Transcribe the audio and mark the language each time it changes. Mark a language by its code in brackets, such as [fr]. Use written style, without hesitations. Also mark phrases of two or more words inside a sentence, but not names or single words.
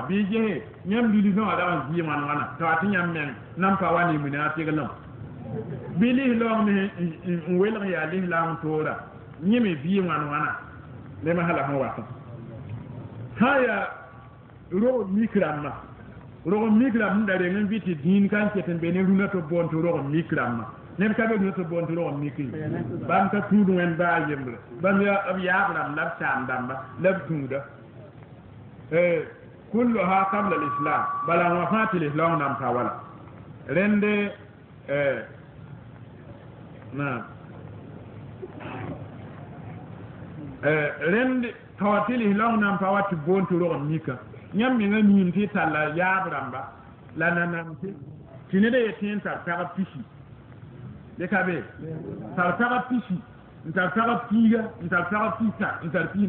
[mos] bɩ gese yãmb religion wã rag n vɩɩ wãn-wãna tɩ wa tɩ yãmb meng nan pa wa ne mune a tɩglem bɩ lislaam me n welg yaa lislaam toora yẽ me vɩɩ wãn-wãna lema hala sẽn wata sã yaa rog mik rãmbã rog mik rãmb sẽn da reng n vɩ tɩ dĩin kan ket n be ne rũnã tɩ boon tɩ rog mik rãmbã neb ka be rũnã tɩ boon tɩ rog mik ye bãmb ka tũud wẽnd baa yembre bãmb b yaab rãmb la b saam dãmba la b tũuda [ar] كلها قبل الإسلام [mos] bala wã fãa tɩ lislaam nan pa wala rẽnd rẽnd tawa tɩ lislaam nan pa wa tɩ boon tɩ rog mika yãmb mengã miim tɩ y talla yaab rãmba la nanamse tɩ ned a yetɩ n tar pagb pisi deka be tar pagb pisi n tar pagb piiga n tar pagb pisa n tar pis